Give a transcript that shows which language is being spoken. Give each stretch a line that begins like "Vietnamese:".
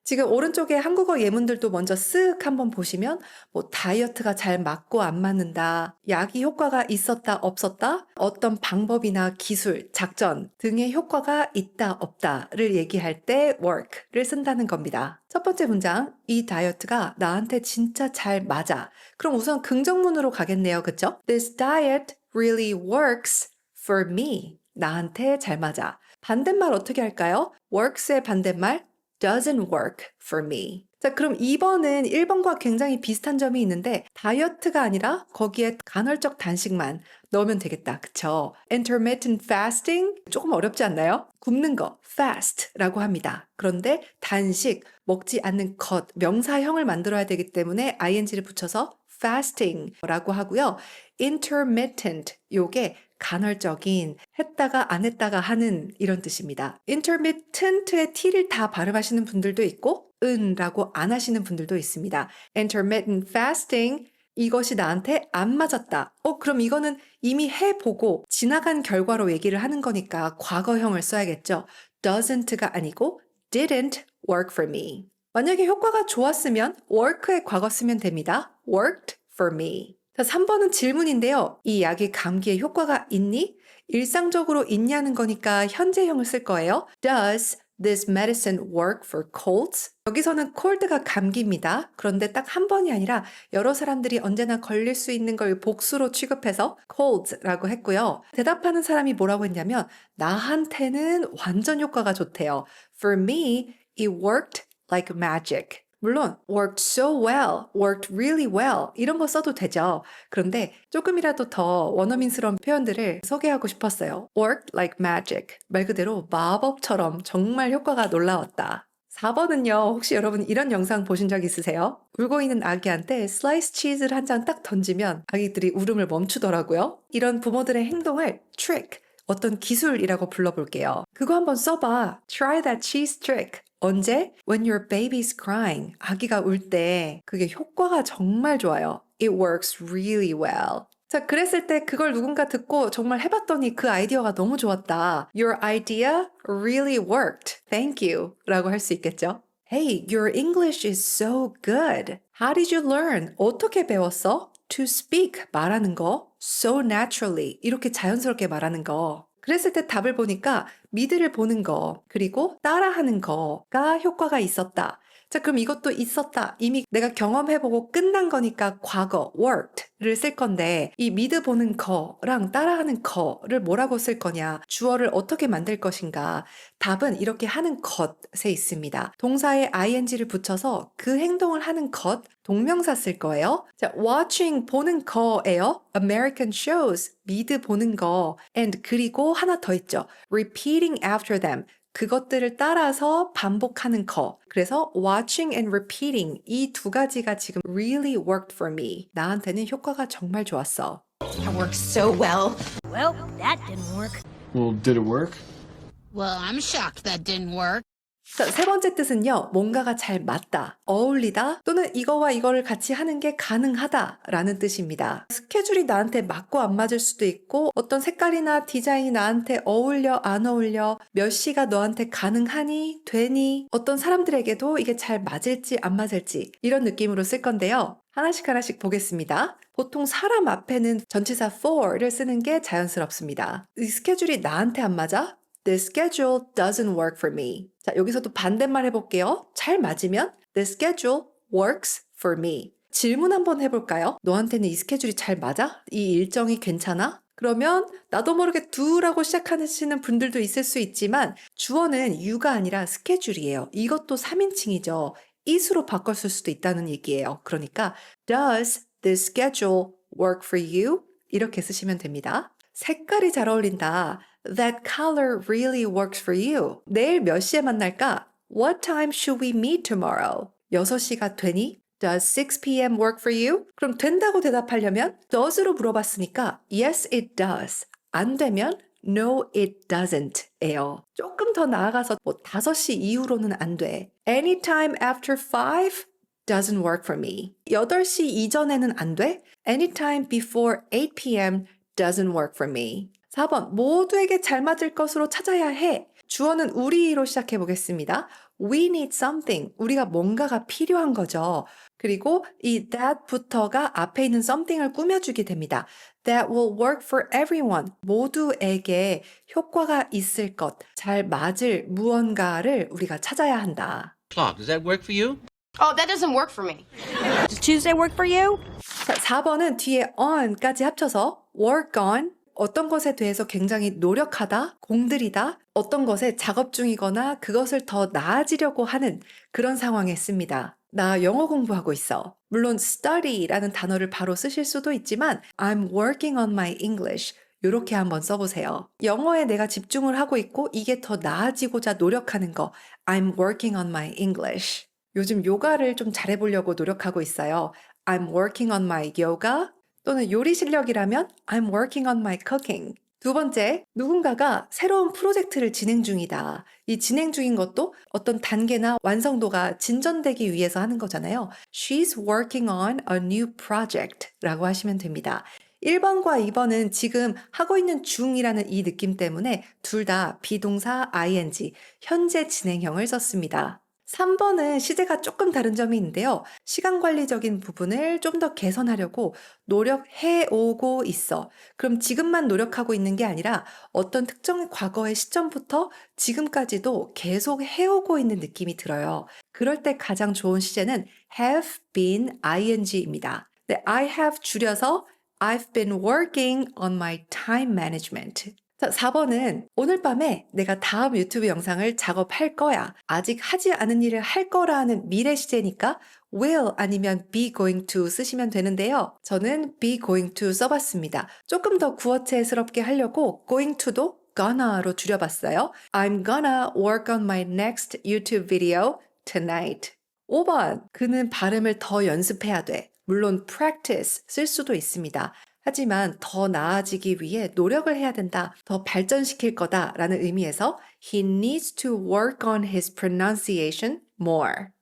Korean: 지금 오른쪽에 한국어 예문들도 먼저 쓱 한번 보시면 다이어트가 잘 맞고 안 맞는다, 약이 효과가 있었다 없었다, 어떤 방법이나 기술, 작전 등의 효과가 있다 없다를 얘기할 때 work를 쓴다는 겁니다. 첫 번째 문장, 이 다이어트가 나한테 진짜 잘 맞아. 그럼 우선 긍정문으로 가겠네요. 그쵸?
English: This diet really works for me.
Korean: 나한테 잘 맞아. 반대말 어떻게 할까요?
English: works
Korean: 의 반대말
English: doesn't work for me.
Korean: 자, 그럼 2번은 1번과 굉장히 비슷한 점이 있는데 다이어트가 아니라 거기에 간헐적 단식만 넣으면 되겠다. 그쵸? intermittent fasting 조금 어렵지 않나요? 굶는 거 fast라고 합니다. 그런데 단식, 먹지 않는 것, 명사형을 만들어야 되기 때문에 ing를 붙여서 fasting라고 하고요. intermittent, 요게 간헐적인, 했다가 안 했다가 하는 이런 뜻입니다. intermittent의 t를 다 발음하시는 분들도 있고 라고 안 하시는 분들도 있습니다. intermittent fasting, 이것이 나한테 안 맞았다. 그럼 이거는 이미 해보고 지나간 결과로 얘기를 하는 거니까 과거형을 써야겠죠.
English: doesn't가 아니고 didn't work for me.
Korean: 만약에 효과가 좋았으면 work의 과거 쓰면 됩니다.
English: worked for me.
Korean: 자, 3번은 질문인데요. 이 약이 감기에 효과가 있니? 일상적으로 있냐는 거니까 현재형을 쓸 거예요.
English: Does this medicine work for colds?
Korean: 여기서는 cold가 감기입니다. 그런데 딱 한 번이 아니라 여러 사람들이 언제나 걸릴 수 있는 걸 복수로 취급해서 colds라고 했고요. 대답하는 사람이 뭐라고 했냐면 나한테는 완전 효과가 좋대요.
English: For me, it worked like magic. 물론 worked so well, worked really well
Korean: 이런 거 써도 되죠. 그런데 조금이라도 더 원어민스러운 표현들을 소개하고 싶었어요.
English: worked like magic,
Korean: 말 그대로 마법처럼 정말 효과가 놀라웠다. 4번은요. 혹시 여러분 이런 영상 보신 적 있으세요? 울고 있는 아기한테 슬라이스 치즈를 한 장 딱 던지면 아기들이 울음을 멈추더라고요. 이런 부모들의 행동을 trick, 어떤 기술이라고 불러볼게요. 그거 한번 써봐.
English: Try that cheese trick.
Korean: 언제?
English: When your baby's crying.
Korean: 아기가 울 때 그게 효과가 정말 좋아요.
English: It works really well.
Korean: 자, 그랬을 때 그걸 누군가 듣고 정말 해봤더니 그 아이디어가 너무 좋았다.
English: Your idea really worked. Thank you.
Korean: 라고 할 수 있겠죠?
English: Hey, your English is so good. How did you learn?
Korean: 어떻게 배웠어?
English: To speak.
Korean: 말하는 거.
English: So naturally.
Korean: 이렇게 자연스럽게 말하는 거. 그랬을 때 답을 보니까 미드를 보는 거, 그리고 따라하는 거가 효과가 있었다. 자, 그럼 이것도 있었다. 이미 내가 경험해보고 끝난 거니까 과거, worked를 쓸 건데 이 미드 보는 거랑 따라하는 거를 뭐라고 쓸 거냐, 주어를 어떻게 만들 것인가. 답은 이렇게 하는 것에 있습니다. 동사에 ing를 붙여서 그 행동을 하는 것, 동명사 쓸 거예요. 자, watching 보는 거예요.
English: American shows,
Korean: 미드 보는 거. and 그리고 하나 더 있죠.
English: repeating after them.
Korean: 그것들을 따라서 반복하는 거. 그래서
English: watching and repeating
Korean: 이 두 가지가 지금
English: really worked for me.
Korean: 나한테는 효과가 정말 좋았어.
English: That works so well. Well, that didn't work. Well, did it work? Well, I'm shocked that didn't work.
Korean: 자, 세 번째 뜻은요, 뭔가가 잘 맞다, 어울리다, 또는 이거와 이거를 같이 하는 게 가능하다 라는 뜻입니다. 스케줄이 나한테 맞고 안 맞을 수도 있고, 어떤 색깔이나 디자인이 나한테 어울려, 안 어울려, 몇 시가 너한테 가능하니, 되니, 어떤 사람들에게도 이게 잘 맞을지 안 맞을지, 이런 느낌으로 쓸 건데요. 하나씩 보겠습니다. 보통 사람 앞에는 전치사 for를 쓰는 게 자연스럽습니다. 이 스케줄이 나한테 안 맞아?
English: The schedule doesn't work for me.
Korean: 자, 여기서도 반대말 해볼게요. 잘 맞으면
English: The schedule works for me.
Korean: 질문 한번 해볼까요? 너한테는 이 스케줄이 잘 맞아? 이 일정이 괜찮아? 그러면 나도 모르게 do라고 시작하시는 분들도 있을 수 있지만 주어는 you가 아니라 스케줄이에요. 이것도 3인칭이죠. is로 바꿨을 수도 있다는 얘기예요.
English: 그러니까 Does the schedule work for you?
Korean: 이렇게 쓰시면 됩니다. 색깔이 잘 어울린다.
English: That color really works for you.
Korean: 내일 몇 시에 만날까?
English: What time should we meet tomorrow?
Korean: 6시가 되니?
English: Does 6 p.m. work for you?
Korean: 그럼 된다고 대답하려면 does로 물어봤으니까
English: Yes, it does.
Korean: 안 되면
English: No, it doesn't
Korean: 예요. 조금 더 나아가서 5시 이후로는 안 돼.
English: Anytime after 5 doesn't work for me.
Korean: 8시 이전에는 안 돼.
English: Anytime before 8 p.m. doesn't work for me.
Korean: 4번, 모두에게 잘 맞을 것으로 찾아야 해. 주어는 우리로 시작해 보겠습니다.
English: We need something.
Korean: 우리가 뭔가가 필요한 거죠. 그리고 이 that부터가 앞에 있는 something을 꾸며주게 됩니다.
English: That will work for everyone.
Korean: 모두에게 효과가 있을 것, 잘 맞을 무언가를 우리가 찾아야 한다.
English: Claude, does that work for you? Oh, that doesn't work for me. Does Tuesday work for you?
Korean: 자, 4번은 뒤에 on까지 합쳐서 work on, 어떤 것에 대해서 굉장히 노력하다, 공들이다, 어떤 것에 작업 중이거나 그것을 더 나아지려고 하는 그런 상황에 씁니다. 나 영어 공부하고 있어. 물론 study라는 단어를 바로 쓰실 수도 있지만
English: I'm working on my English.
Korean: 이렇게 한번 써보세요. 영어에 내가 집중을 하고 있고 이게 더 나아지고자 노력하는 거.
English: I'm working on my English.
Korean: 요즘 요가를 좀 잘해보려고 노력하고 있어요.
English: I'm working on my yoga.
Korean: 또는 요리 실력이라면
English: I'm working on my cooking.
Korean: 두 번째, 누군가가 새로운 프로젝트를 진행 중이다. 이 진행 중인 것도 어떤 단계나 완성도가 진전되기 위해서 하는 거잖아요.
English: She's working on a new project
Korean: 라고 하시면 됩니다. 1번과 2번은 지금 하고 있는 중이라는 이 느낌 때문에 둘 다 비동사 ing, 현재 진행형을 썼습니다. 3번은 시제가 조금 다른 점이 있는데요. 시간 관리적인 부분을 좀 더 개선하려고 노력해 오고 있어. 그럼 지금만 노력하고 있는 게 아니라 어떤 특정 과거의 시점부터 지금까지도 계속 해오고 있는 느낌이 들어요. 그럴 때 가장 좋은 시제는 have been ing입니다.
English: 네, I have 줄여서 I've been working on my time management.
Korean: 자, 4번은 오늘 밤에 내가 다음 유튜브 영상을 작업할 거야. 아직 하지 않은 일을 할 거라는 미래 시제니까 will 아니면 be going to 쓰시면 되는데요. 저는 be going to 써봤습니다. 조금 더 구어체스럽게 하려고 going to도 gonna로 줄여봤어요.
English: I'm gonna work on my next YouTube video tonight.
Korean: 5번, 그는 발음을 더 연습해야 돼. 물론 practice 쓸 수도 있습니다. 하지만 더 나아지기 위해 노력을 해야 된다, 더 발전시킬 거다라는 의미에서
English: He needs to work on his pronunciation more.